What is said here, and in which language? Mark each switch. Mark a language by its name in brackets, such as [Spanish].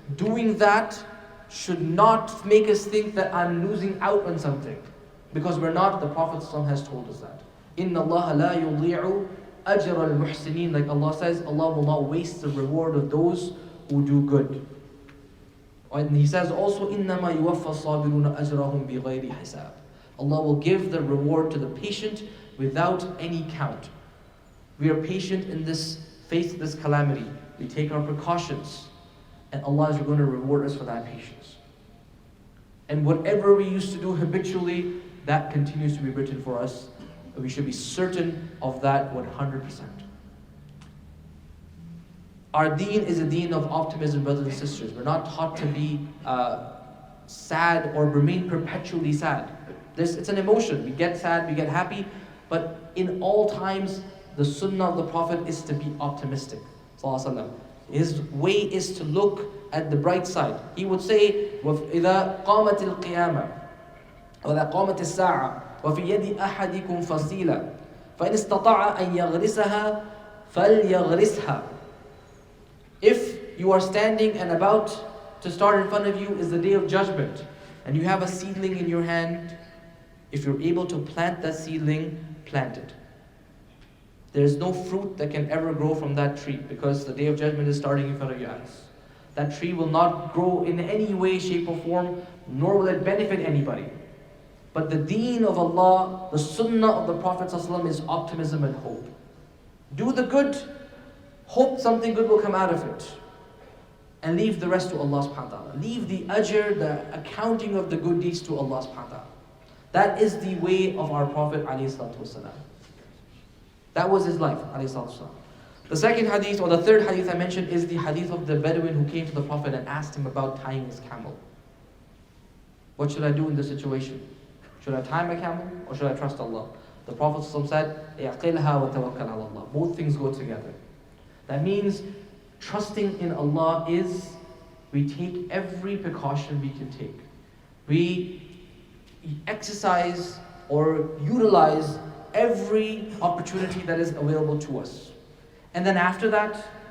[English] Doing that should not make us think that I'm losing out on something. Because we're not. The Prophet has told us that. [Arabic] إِنَّ اللَّهَ لَا يُضِيعُ أَجْرَ الْمُحْسِنِينَ. [English] Like Allah says, Allah will not waste the reward of those who do good. And He says also, [Arabic] إِنَّمَا يُوَفَّى الصَّابِرُونَ أَجْرَهُمْ بِغَيْرِ حِسَابٍ. [English] Allah will give the reward to the patient without any count. We are patient in this face of this calamity. We take our precautions, and Allah is going to reward us for that patience. And whatever we used to do habitually, that continues to be written for us. We should be certain of that 100%. Our deen is a deen of optimism, brothers and sisters. We're not taught to be sad or remain perpetually sad. It's an emotion. We get sad, we get happy, but in all times, the sunnah of the Prophet is to be optimistic. His way is to look at the bright side. He would say, [Arabic] إِذَا قَامَتِ الْقِيَامَةِ وَإِذَا قَامَتِ السَّاعَةِ وَفِي يَدِ أَحَدِكُمْ فَصِيلًا فَإِنِ اسْتَطَاعَ أَنْ يَغْرِسَهَا فَلْيَغْرِسْهَا. [English] If you are standing and about to start in front of you is the day of judgment, and you have a seedling in your hand, if you're able to plant that seedling, plant it. There's no fruit that can ever grow from that tree, because the day of judgment is starting in front of your eyes. That tree will not grow in any way, shape or form, nor will it benefit anybody. But the deen of Allah, the sunnah of the Prophet ﷺ is optimism and hope. Do the good, hope something good will come out of it. And leave the rest to Allah subhanahu wa ta'ala. Leave the ajr, the accounting of the good deeds to Allah subhanahu wa ta'ala. That is the way of our Prophet ﷺ. That was his life ﷺ. The second hadith, or the third hadith I mentioned, is the hadith of the Bedouin who came to the Prophet and asked him about tying his camel. What should I do in this situation? Should I tie my camel or should I trust Allah? The Prophet ﷺ said, [Arabic] اعقلها وتوكل على الله. [English] Both things go together. That means trusting in Allah is, we take every precaution we can take. We exercise or utilize every opportunity that is available to us. And then after that,